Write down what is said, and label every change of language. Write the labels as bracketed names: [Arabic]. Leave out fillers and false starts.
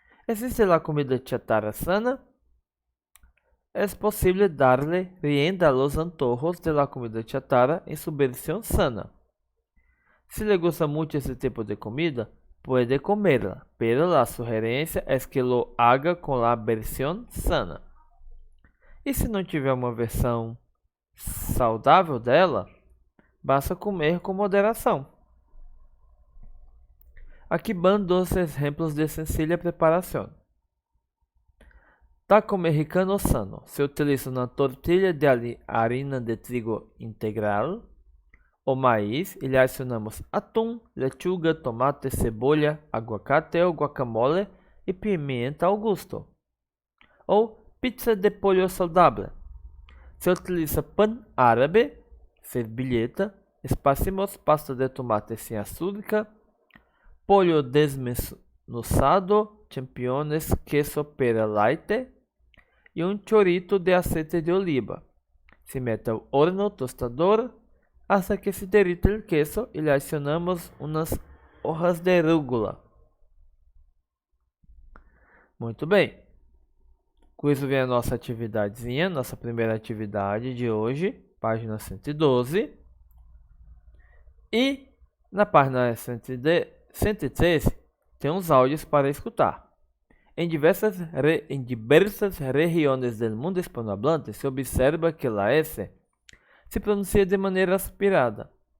[Spanish] ¿Existe la comida chatarra sana? Es posible darle rienda a los antojos de la comida chatarra en su versión sana. Si le gusta mucho ese tipo de comida, puede comerla, pero la sugerencia es que lo haga con la versión sana. [Portuguese] E se não tiver uma versão saudável dela, basta comer com moderação. [Spanish] Aqui van dos ejemplos de sencilla preparación. Taco mexicano sano. Se utiliza una tortilla de harina de trigo integral o maíz y le adicionamos atún, lechuga, tomate, cebolla, aguacate o guacamole y pimienta al gusto. Ou pizza de pollo saludable. Se utiliza pan árabe, servilleta, esparcimos pasta de tomate sin azúcar, pollo desmenuzado, champiñones, queso pera light y un chorrito de aceite de oliva. Se mete al horno tostador hasta que se derrita el queso y le adicionamos unas hojas de rúgula. [Portuguese] Muito bem. Com isso vem a nossa atividadezinha, nossa primeira atividade de hoje, página 112. E na página 103 tem uns áudios para escutar. Em diversas regiões do mundo hispanohablante se observa que a S se pronuncia de maneira aspirada.